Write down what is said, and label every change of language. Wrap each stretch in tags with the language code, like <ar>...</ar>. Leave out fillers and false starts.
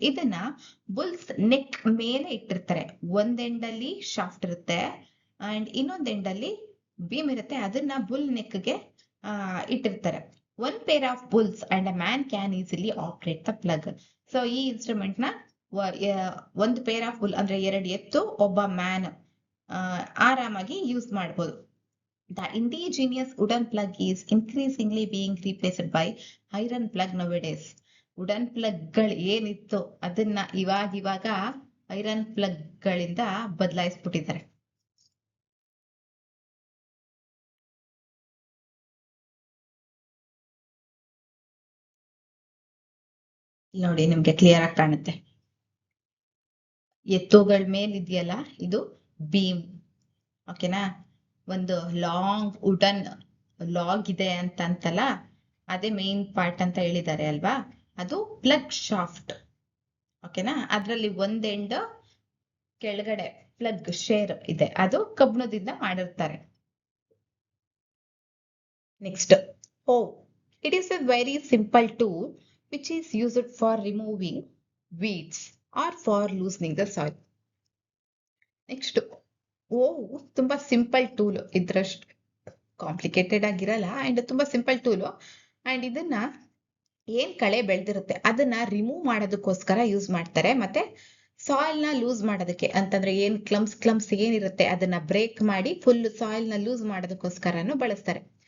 <kn>ಇದನ್ನ Bulls neck ಮೇಲೆ ಇಟ್ಟಿರ್ತಾರೆ. ಒಂದ್ ಎಂಡ್ ಅಲ್ಲಿ ಶಾಫ್ಟ್ ಇರುತ್ತೆ ಅಂಡ್ ಇನ್ನೊಂದ್ ಎಂಡ್ ಅಲ್ಲಿ ಬೀಮ್ ಇರುತ್ತೆ. ಅದನ್ನ ಬುಲ್ ನೆಕ್ ಗೆ ಇಟ್ಟಿರ್ತಾರೆ.</kn> <en>One pair of bulls and a man can easily operate the plug.</en> <kn>So ಈ ಇನ್ಸ್ಟ್ರೂಮೆಂಟ್ ನ ಒಂದು ಪೇರ್ ಆಫ್ ಬುಲ್ ಅಂದ್ರೆ 2 ಎತ್ತು ಒಬ್ಬ ಮ್ಯಾನ್ ಆರಾಮಾಗಿ ಯೂಸ್ ಮಾಡಬಹುದು.</kn> <en>The indigenous wooden plug is increasingly being replaced by iron plug nowadays.</en> <kn>Wooden plug ಗಳು ಏನಿತ್ತು ಅದನ್ನ ಇವಾಗ ಐರನ್ ಪ್ಲಗ್ ಗಳಿಂದ ಬದಲಾಯಿಸ್ಬಿಟ್ಟಿದ್ದಾರೆ. ನೋಡಿ ನಿಮ್ಗೆ ಕ್ಲಿಯರ್ ಆಗಿ ಕಾಣುತ್ತೆ. ಎತ್ತುಗಳ ಮೇಲೆ ಇದೆಯಲ್ಲ ಇದು ಬೀಮ್. ಓಕೆನಾ, ಒಂದು ಲಾಂಗ್ ವುಡನ್ ಲಾಗ್ ಇದೆ ಅಂತಲ್ಲ, ಅದೇ ಮೇನ್ ಪಾರ್ಟ್ ಅಂತ ಹೇಳಿದ್ದಾರೆ ಅಲ್ವಾ, ಅದು ಪ್ಲಗ್ ಶಾಫ್ಟ್. ಓಕೆನಾ, ಅದ್ರಲ್ಲಿ ಒಂದ್ ಎಂಡ್ ಕೆಳಗಡೆ ಪ್ಲಗ್ ಶೇರ್ ಇದೆ, ಅದು ಕಬ್ಬಿಣದಿಂದ ಮಾಡಿರ್ತಾರೆ.</kn> <en>Next, it is a very simple tool which is used for removing weeds or for loosening the soil.</en> <kn>Next, ತುಂಬಾ ಸಿಂಪಲ್ ಟೂಲ್, ಇದ್ರಷ್ಟು ಕಾಂಪ್ಲಿಕೇಟೆಡ್ ಆಗಿರಲ್ಲ ಅಂಡ್ ತುಂಬಾ ಸಿಂಪಲ್ ಟೂಲ್. ಅಂಡ್ ಇದನ್ನ ಏನ್ ಕಳೆ ಬೆಳೆದಿರುತ್ತೆ ಅದನ್ನ ರಿಮೂವ್ ಮಾಡೋದಕ್ಕೋಸ್ಕರ ಯೂಸ್ ಮಾಡ್ತಾರೆ. ಮತ್ತೆ ಸಾಯಿಲ್ ನ ಲೂಸ್ ಮಾಡೋದಕ್ಕೆ ಅಂತಂದ್ರೆ ಏನ್ ಕ್ಲಮ್ಸ್ ಏನಿರುತ್ತೆ ಅದನ್ನ ಬ್ರೇಕ್ ಮಾಡಿ ಫುಲ್ ಸಾಯಿಲ್ ನ ಲೂಸ್ ಮಾಡೋದಕ್ಕೋಸ್ಕರನು ಬಳಸ್ತಾರೆ.</kn>